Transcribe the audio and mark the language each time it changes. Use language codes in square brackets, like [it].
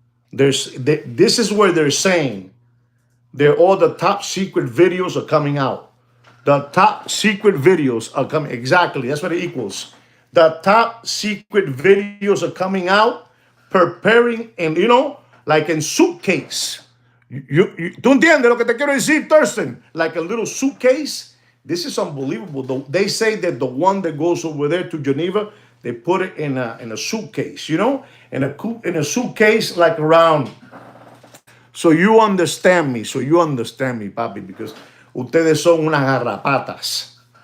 [en] This is where they're saying all the top secret videos are coming out. The top secret videos are coming. Exactly. That's what it equals. The top secret videos are coming out, preparing, and you know, like in suitcase. [es] ¿Tú entiendes lo que te quiero decir, Thurston? [en] Like a little suitcase. This is unbelievable. They say that the one that goes over there to Geneva, they put it in a suitcase, you know, in a suitcase like around. So you understand me. Papi, because [es] ustedes son unas garrapatas.